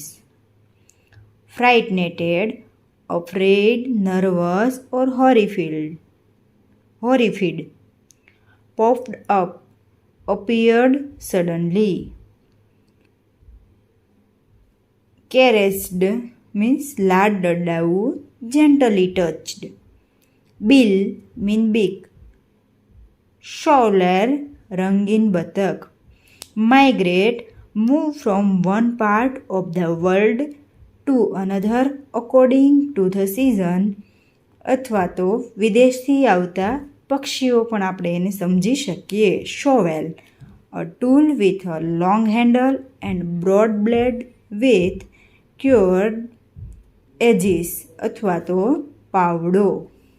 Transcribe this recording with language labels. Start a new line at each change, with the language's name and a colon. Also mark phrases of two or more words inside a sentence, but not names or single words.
English: Frightened, afraid, nervous or horrified. Popped up, appeared suddenly. Caressed means
Gujarati: લાડ ડડાવું,
English: gently touched. Bill mean big. Shower,
Gujarati: રંગીન બતક.
English: Migrate, move from one part of the world to another according to the season.
Gujarati: અથવા તો વિદેશથી આવતા પક્ષીઓ પણ આપણે એને સમજી શકીએ.
English: Shovel, a tool with a long handle and broad blade with cured edges
Gujarati: અથવા તો પાવડો.